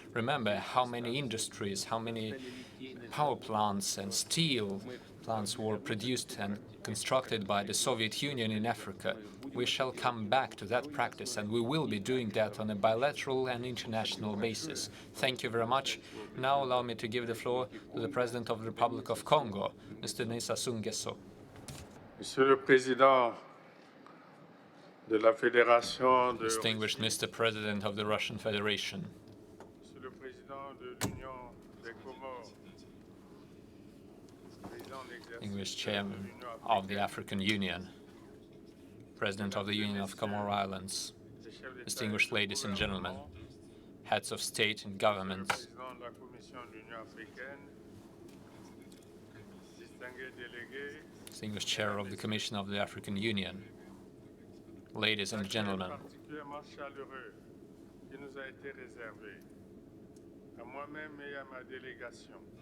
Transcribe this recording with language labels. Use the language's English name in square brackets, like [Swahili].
[English] Remember how many industries, how many power plants and steel plants were produced and constructed by the Soviet Union in Africa. We shall come back to that practice, and we will be doing that on a bilateral and international basis. Thank you very much. Now allow me to give the floor to the President of the Republic of Congo, Mr. Sassou Nguesso. [French] Monsieur le Président de la Fédération de... [English] Distinguished Mr. President of the Russian Federation, [French] Monsieur le Président de l'Union des Comoros, [English] Distinguished Chairman of the African Union, President of the Union of Comoros Islands, distinguished ladies and gentlemen, heads of state and governments, [French] Président de la Commission de l'Union africaine, distingués délégués, [English] distinguished chair of the Commission of the African Union, ladies and gentlemen, [French] particulièrement chaleureux qui nous a été réservé, à moi-même et à ma délégation.